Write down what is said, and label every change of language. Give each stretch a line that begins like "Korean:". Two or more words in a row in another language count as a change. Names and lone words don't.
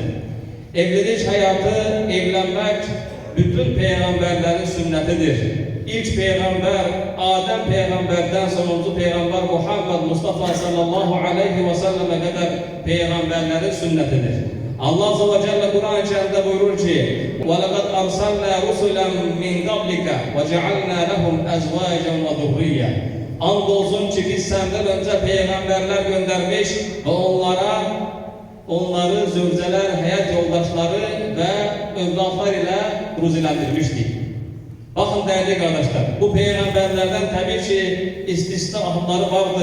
Turkish: Evlilik hayatı, evlenmek bütün peygamberlerin sünnetidir. İlk peygamber Adem peygamberden sonuncu peygamber Muhammed Mustafa
Arabic: صلى الله عليه وسلم
Turkish: kadar peygamberlerin sünnetidir. Allah
Arabic: عز وجل
Turkish: Kur'an-ı Kerim'de buyurur ki
Arabic: وَلَقَدْ أَرْسَلْنَا رُسُلًا مِنْ قَبْلِكَ وَجَعَلْنَا لَهُمْ أَزْوَاجًا وَذُرِّيَّةً
Turkish: Andolsun ki biz senden önce peygamberler göndermiş ve onları zövceler, hayat yoldaşları ve evlatlar ile ruzilendirmiştik. Bakın değerli kardeşler, bu peygamberlerden tabii ki istisnaları vardır.